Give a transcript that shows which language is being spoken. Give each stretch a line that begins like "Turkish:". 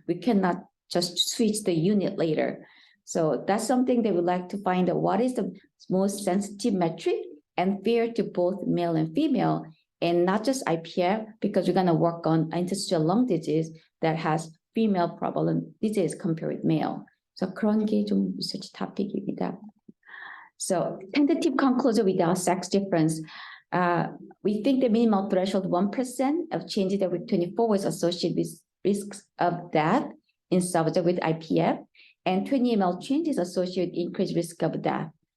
English: We cannot just switch the unit later. So that's something they would like to find out what is the most sensitive metric and fair to both male and female, and not just IPF, because we're going to work on interstitial lung disease that has female prevalent disease compared with male.
Korean: So 그런 게 좀 research topic입니다.
English: So tentative conclusion without sex difference. We think the minimal threshold 1% of changes at week 24 was associated with risks of death in subject with IPF, and 20 ml changes associated with increased risk of death.